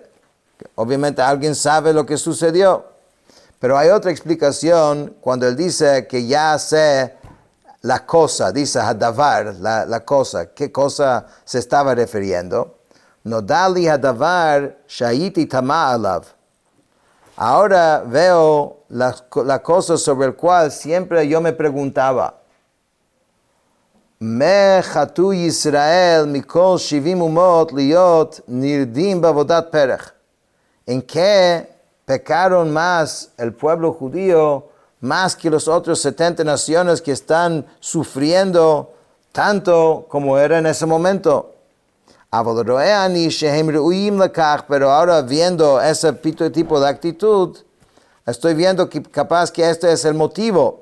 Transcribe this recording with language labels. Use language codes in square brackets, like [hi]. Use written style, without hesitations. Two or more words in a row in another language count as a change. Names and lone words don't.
[es] Obviamente alguien sabe lo que sucedió. Pero hay otra explicación cuando él dice que ya sé la cosa, dice Hadavar, la cosa. ¿Qué cosa se estaba refiriendo? [he] נודע לי הדבר שהייתי תמה עליו. [es] Ahora veo la cosa sobre la cual siempre yo me preguntaba. [he] מה חטאו ישראל מכל שבעים אומות להיות נרדים בעבודת פרך. [es] ¿En qué pecaron más el pueblo judío, más que los otros 70 naciones que están sufriendo tanto como era en ese momento? Pero ahora viendo ese tipo de actitud, estoy viendo que capaz que este es el motivo.